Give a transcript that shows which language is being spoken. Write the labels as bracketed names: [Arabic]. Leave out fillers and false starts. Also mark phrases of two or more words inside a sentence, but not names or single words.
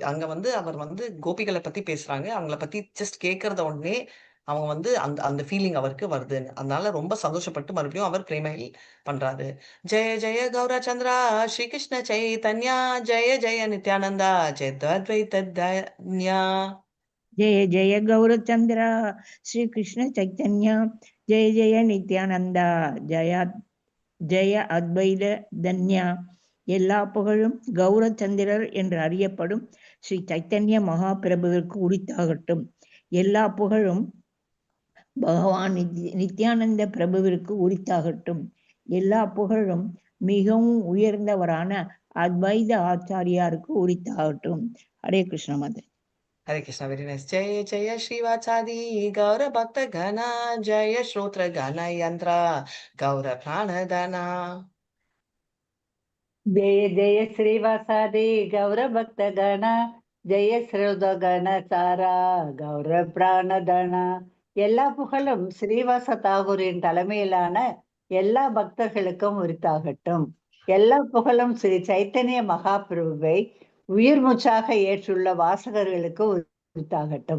[Tamil] அங்க வந்து அவர் வந்து கோபிகளை பத்தி பேசுறாங்க. அவங்கள பத்தி ஜஸ்ட் கேட்கறத உடனே அவங்க வந்து அந்த அந்த ஃபீலிங் அவருக்கு வருதுன்னு. அதனால ரொம்ப சந்தோஷப்பட்டு மறுபடியும் அவர் பிரேமையில் பண்றாரு. [Sanskrit] जय जय गौरचन्द्र श्रीकृष्ण चैतन्य जय जय नित्यानन्द जय अद्वैत धन्य. जय जय गौरचंद्र श्री कृष्ण चैतन्य जय जय नित्यानंदा जय जय अद्वैत धन्य. [Tamil] எல்லா புகழும் கௌரச்சந்திரர் என்று அறியப்படும் ஸ்ரீ சைத்தன்ய மகாபிரபுவிற்கு உரித்தாகட்டும். எல்லா புகழும் பகவான் நித்யானந்த பிரபுவிற்கு உரித்தாகட்டும். எல்லா புகழும் மிகவும் உயர்ந்தவரான அத்வைத ஆச்சாரியாருக்கு உரித்தாகட்டும். ஹரே கிருஷ்ண மதன். [Hindi] हरे कृष्णा. [English] very nice. [Sanskrit] जय जय श्रीवाचादि गौर भक्त गण जय श्रोत्र गण यंत्र गौर प्राणधना. जय जय श्रीवासादि गौर भक्त गण जय श्रीत गण सार गौर प्राणधन. [Tamil] எல்லா புகழும் ஸ்ரீவாச தாகூரின் தலைமையிலான எல்லா பக்தர்களுக்கும் உரித்தாகட்டும். எல்லா புகழும் ஸ்ரீ சைத்தன்ய மகாபிரபுவை உயிர் மூச்சாக ஏற்றுள்ள வாசகர்களுக்கு உரித்தாகட்டும்.